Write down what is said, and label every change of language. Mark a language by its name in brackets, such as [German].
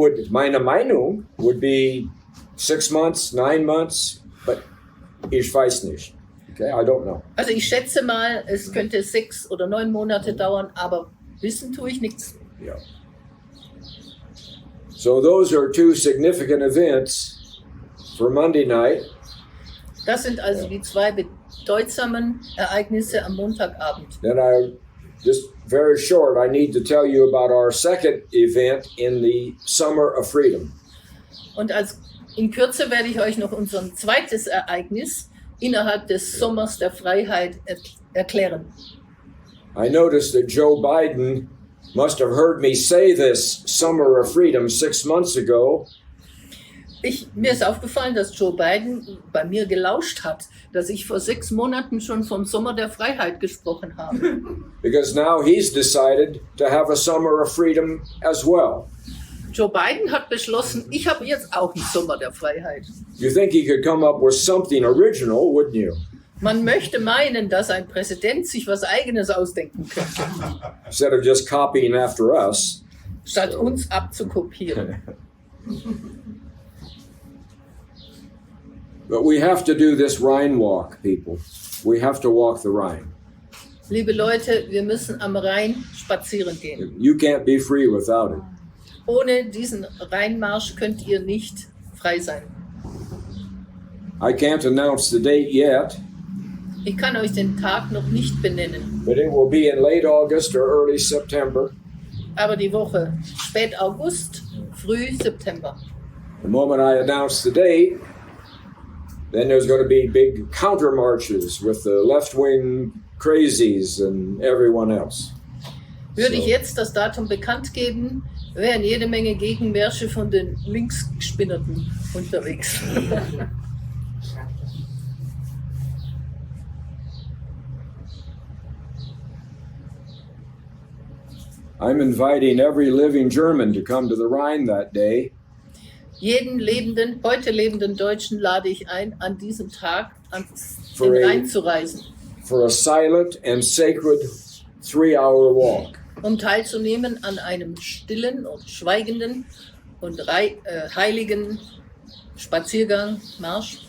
[German] Meine Meinung [English] would be 6 months, 9 months, but [German] ich weiß nicht. [English] Okay, I don't know. [German] Also ich schätze mal, es könnte 6 oder 9 Monate dauern, aber wissen tue ich nichts. [English] Yeah. So those are two significant events for Monday night. [German] Das sind also die 2 bedeutsamen Ereignisse am Montagabend. [English] Then just very short, I need to tell you about our second event in the Summer of Freedom. [German] Und in Kürze werde ich euch noch unser zweites Ereignis innerhalb des Sommers der Freiheit erklären. [English] I noticed that Joe Biden must have heard me say this Summer of Freedom 6 months ago. [German] Mir ist aufgefallen, dass Joe Biden bei mir gelauscht hat, dass ich vor 6 Monaten schon vom Sommer der Freiheit gesprochen habe. [English] Because now he's decided to have a Summer of Freedom as well. [German] Joe Biden hat beschlossen, ich habe jetzt auch einen Sommer der Freiheit. [English] You think he could come up with something original, wouldn't you? [German] Man möchte meinen, dass ein Präsident sich was Eigenes ausdenken könnte, [English] Instead of just copying after us. [German] statt uns abzukopieren. [English] But we have to do this Rhine walk, people. We have to walk the Rhine. [German] Liebe Leute, wir müssen am Rhein spazieren gehen. [English] You can't be free without it. [German] Ohne diesen Rheinmarsch könnt ihr nicht frei sein. [English] I can't announce the date yet, [German] Ich kann euch den Tag noch nicht benennen, [English] but it will be in late August or early September. [German] aber die Woche spät August, früh September. [English] The moment I announce the date, then there's going to be big counter marches with the left-wing crazies and everyone else. [German] Würde ich jetzt das Datum bekannt geben, wären jede Menge Gegenmärsche von den Linksgespinnerten unterwegs. [English] I'm inviting every living German to come to the Rhine that day. [German] Jeden heute lebenden Deutschen lade ich ein, an diesem Tag ans den [English] Free. [German] Rhein zu reisen, [English] For a silent and sacred 3-hour walk. [German] um teilzunehmen an einem stillen und schweigenden und heiligen Spaziergang, Marsch.